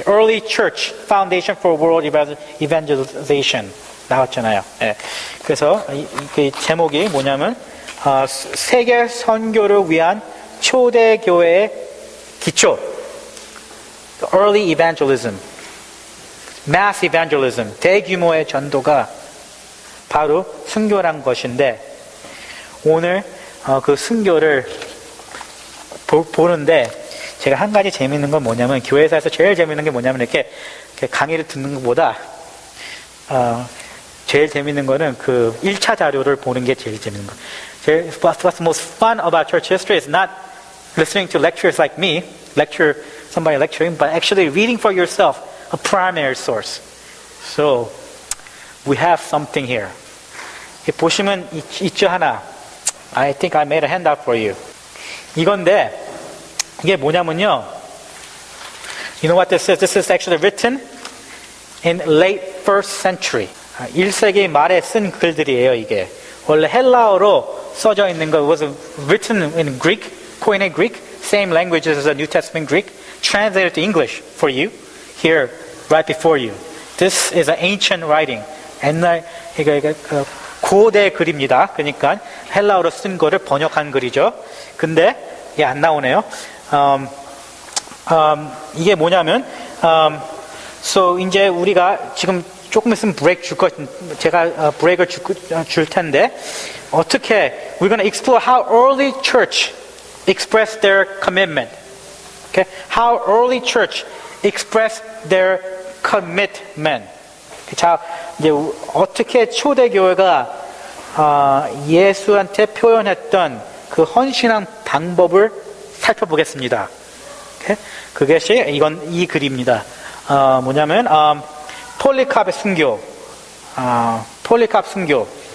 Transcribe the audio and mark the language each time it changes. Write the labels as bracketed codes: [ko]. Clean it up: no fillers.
[ko] Early Church Foundation for World Evangelization 나왔잖아요. 예. 그래서 그 제목이 뭐냐면 세계 선교를 위한 초대교회의 기초. Early Evangelism, Mass Evangelism, 대규모의 전도가 바로 순교란 것인데 오늘 그 순교를 보는데 제가 한 가지 재미있는 건 뭐냐면 교회에서 제일 재미있는 게 뭐냐면 이렇게 강의를 듣는 것보다 제일 재미있는 거는 그 1차 자료를 보는 게 제일 재미있는 거. [en] What's the most fun about church history is not listening to lecturers like me, somebody lecturing, but actually reading for yourself a primary source. So we have something here. [ko] 보시면 있죠 하나. [en] I think I made a handout for you. [ko] 이건데 이게 뭐냐면요. [en] You know what this is? This is actually written in late first century. [ko] 1세기 말에 쓴 글들이에요. 이게 원래 헬라어로 써져 있는 거 [en] was written in Greek, Koine Greek, same language as the New Testament Greek, translated to English for you here right before you. This is an ancient writing. [ko] 옛날 이거 고대 글입니다. 그러니까 헬라어로 쓴 거를 번역한 글이죠. 근데 예, 안 나오네요. 이게 뭐냐면, so 이제 우리가 지금 조금 있으면 브레이크 제가 브레이크를 줄 텐데, 어떻게, [en] we're going to explore how early church expressed their commitment. Okay? How early church expressed their commitment. [ko] 자, 이제 어떻게 초대교회가 예수한테 표현했던 그 헌신한 방법을 살펴보겠습니다. Okay? 그것이 이 글입니다. 뭐냐면 폴리캅의 순교. 폴리캅 순교.